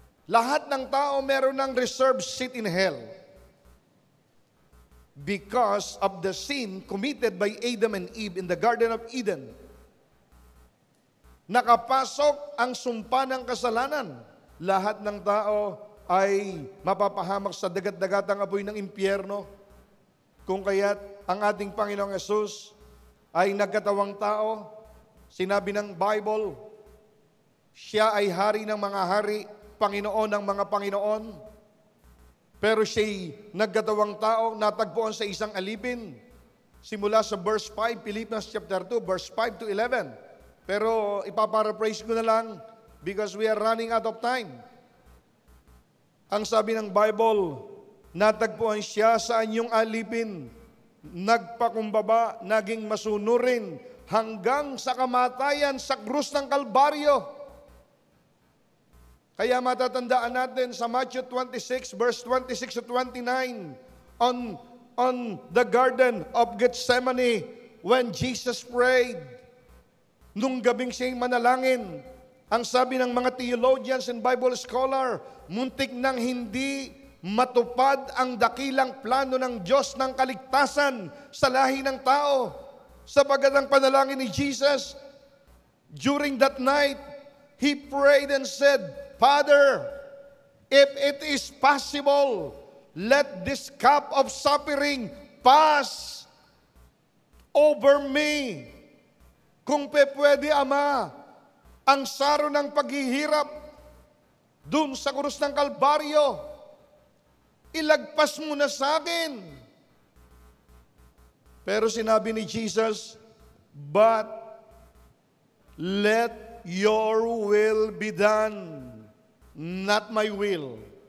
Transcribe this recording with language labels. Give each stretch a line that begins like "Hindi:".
Filipino: Lahat ng tao meron ng
English: reserved seat in hell. Because of the sin committed by Adam and Eve in the Garden of Eden.
Filipino: Nakapasok ang sumpa ng kasalanan. Lahat ng tao ay mapapahamak sa dagat-dagatang apoy ng impyerno. Kung kaya't ang ating Panginoong Hesus ay nagkatawang tao, sinabi ng Bible, siya ay hari ng mga hari, Panginoon ng mga Panginoon. Pero siya'y nagkatawang tao, natagpuan sa isang alipin. Simula sa verse 5, Philippians chapter 2, verse 5 to 11. Pero ipaparaphrase ko na lang
English: because we are running out of time.
Filipino: Ang sabi ng Bible, natagpuan siya sa anyong alipin, nagpakumbaba, naging masunurin, hanggang sa kamatayan sa krus ng Kalbaryo. Kaya matatandaan natin sa Matthew 26, verse 26 to 29,
English: on the Garden of Gethsemane, when Jesus prayed,
Filipino: nung gabing siya'y manalangin, ang sabi ng mga
English: theologians and Bible scholar,
Filipino: muntik nang hindi matupad ang dakilang plano ng Diyos ng kaligtasan sa lahi ng tao. Sapagat ang panalangin ni Jesus,
English: during that night, He prayed and said, Father, if it is possible, let this cup of suffering pass over me.
Filipino: Kung pwede, Ama, ang saro ng paghihirap dun sa krus ng Kalbaryo, ilagpas mo na sa akin. Pero sinabi ni Jesus,
English: but let your will be done, not my will.